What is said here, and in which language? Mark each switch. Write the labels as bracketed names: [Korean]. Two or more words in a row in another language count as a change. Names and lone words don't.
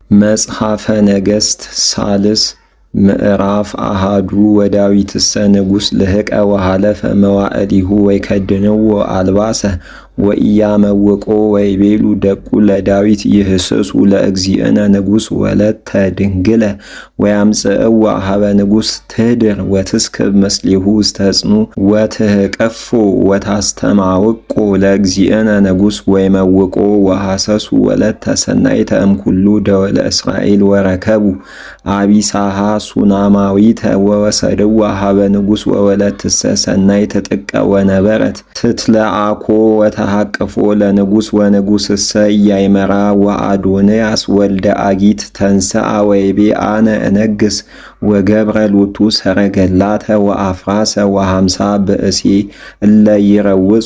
[Geez] መጽሐፈ ነገሥት ሳልስ ምዕራፍ አሃዱ ወዳዊትሰ ንጉሥ ልህቀ ወሃለፈ መዋዕሊሁ ወይከድንዎ አልባሰ ወኢያመውቆ ወይቤሉ ደቁ ለዳዊት ይህስሱ ለእግዚእነ ንጉሥ ወለተ ድንግለ ወያምጽእዋ ሀበ ንጉሥ ትህድር ወትስክብ ምስሊሁ ውስተ ሕጽኑ ወትህቀፎ ወታስተማውቆ ለእግዚእነ ንጉሥ ወይመውቆ ወሐሰሱ ወለተ ሰናይተ እምኩሉ ደወለ እስራኤል ወረከቡ አቢሳሃ ሱናማዊተ ወወሰድዋ ሀበ ንጉሥ ወወለትሰ ሰናይተ ጥቀ ወነበረት ትትለአኮ ወተሃቅፎ ለንጉሥ ወንጉሥሰ ኢያእመራ ወአዶንያስ ወልደ አጊት ተንሥአ ወይቤ አነ እነግሥ ወገብረ ሎቱ ሰረገላተ ወአፍራሰ ወሃምሳ ብእሴ እለ ይረውጹ